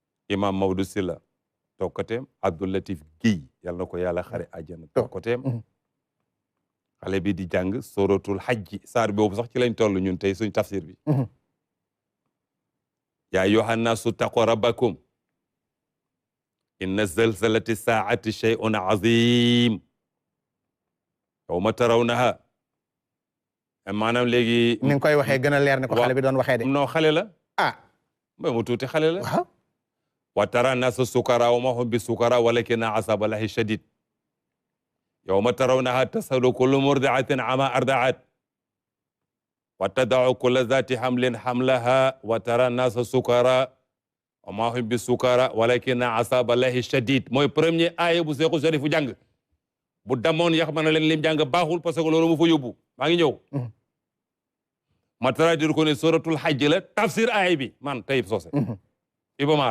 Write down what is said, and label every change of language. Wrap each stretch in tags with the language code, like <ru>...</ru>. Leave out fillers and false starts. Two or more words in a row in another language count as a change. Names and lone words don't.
<wo>imam Maodo Sylla toog côtéem Abdou Latif Guèye yal na ko yàlla xare àjjana toog côtéem xale bi di jàng</wo> <ar>سورة الحج</ar> <wo>saar boobu sax ci lañ toll ñun tey suñ tafsir bi</wo> <ar>يا أيها الناس اتقوا ربكم إن زلزلة الساعة شيء عظيم يوم ترونها</ar> <wo>maanaam léegi ni nga koy waxee gën a leer ne ko xale bi doon waxee de non xale la ah mais mu tuuti xale la waaw</wo> <ar>وترى الناس سكارى وما هم بسكارى ولكن عذاب الله شديد يوم ترونها تذهل كل مرضعة عما أرضعت وتضع كل ذات حمل حملها وترى الناس سكارى وما هم بسكارى ولكن عذاب الله شديد</ar> <wo>mooy premier aaya bu Seexu Sarifu jàng bu damoon yax mën na leen lim jàng baaxul</wo> <fr>parce que</fr> <wo>loolu mu fa yóbbu maa ngi ñëw ma traduire ko ne</wo> <ar>سورة الحج</ar> <wo>la tafsir aaya bi man Tayib Socé Iba Mar</wo>